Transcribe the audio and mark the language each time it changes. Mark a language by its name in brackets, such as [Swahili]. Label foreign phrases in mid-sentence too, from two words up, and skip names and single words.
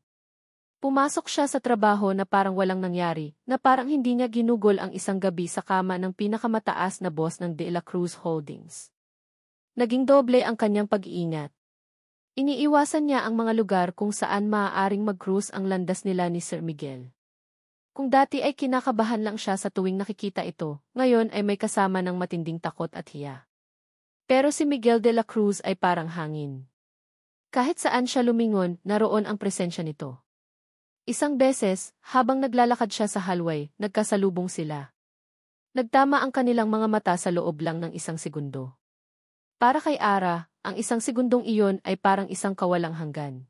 [Filipino] Pumasok siya sa trabaho na parang walang nangyari, na parang hindi niya ginugol ang isang gabi sa kama ng pinakamataas na boss ng De La Cruz Holdings. Naging doble ang kanyang pag-iingat. Iniiwasan niya ang mga lugar kung saan maaaring mag-cruise ang landas nila ni Sir Miguel. Kung dati ay kinakabahan lang siya sa tuwing nakikita ito, ngayon ay may kasama ng matinding takot at hiya. Pero si Miguel de la Cruz ay parang hangin. Kahit saan siya lumingon, naroon ang presensya nito. Isang beses, habang naglalakad siya sa hallway, nagkasalubong sila. Nagtama ang kanilang mga mata sa loob lang ng isang segundo. Para kay Ara, ang isang segundong iyon ay parang isang kawalang hanggan.